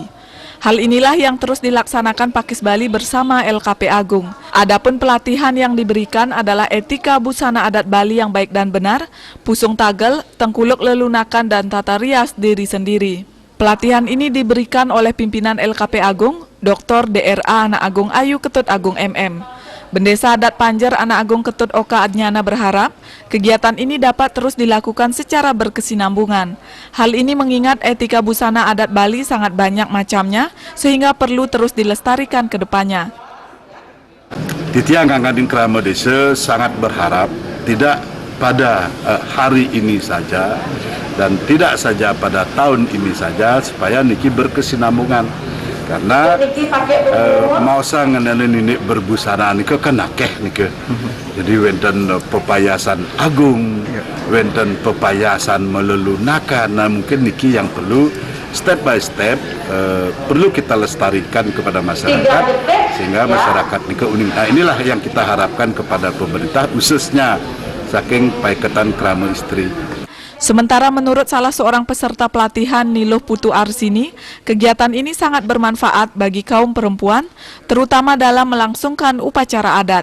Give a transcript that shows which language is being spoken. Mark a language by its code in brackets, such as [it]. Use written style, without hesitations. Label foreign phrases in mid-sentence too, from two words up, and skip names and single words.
[id] Hal inilah yang terus dilaksanakan Pakis Bali bersama LKP Agung. Adapun pelatihan yang diberikan adalah etika busana adat Bali yang baik dan benar, pusung tagel, tengkuluk lelunakan, dan tata rias diri sendiri. Pelatihan ini diberikan oleh pimpinan LKP Agung, Dr. DRA Anak Agung Ayu Ketut Agung MM. Bendesa Adat Panjer Anak Agung Ketut Oka Adnyana berharap kegiatan ini dapat terus dilakukan secara berkesinambungan. Hal ini mengingat etika busana adat Bali sangat banyak macamnya, sehingga perlu terus dilestarikan ke depannya. Titiang Angkatan Krama Desa sangat berharap tidak pada hari ini saja dan tidak saja pada tahun ini saja supaya niki berkesinambungan karena mau sanganan ini berbusana niki kan [ban] akeh niki. Jadi wenten pepayasan agung, wenten pepayasan melelunakan. [id] Nah mungkin niki yang perlu [en] step by step [id] perlu kita lestarikan kepada masyarakat sehingga masyarakat niki unik. Nah inilah yang kita harapkan kepada pemerintah khususnya saking Paikatan Krama Istri. Sementara menurut salah seorang peserta pelatihan Niluh Putu Arsini, kegiatan ini sangat bermanfaat bagi kaum perempuan, terutama dalam melangsungkan upacara adat.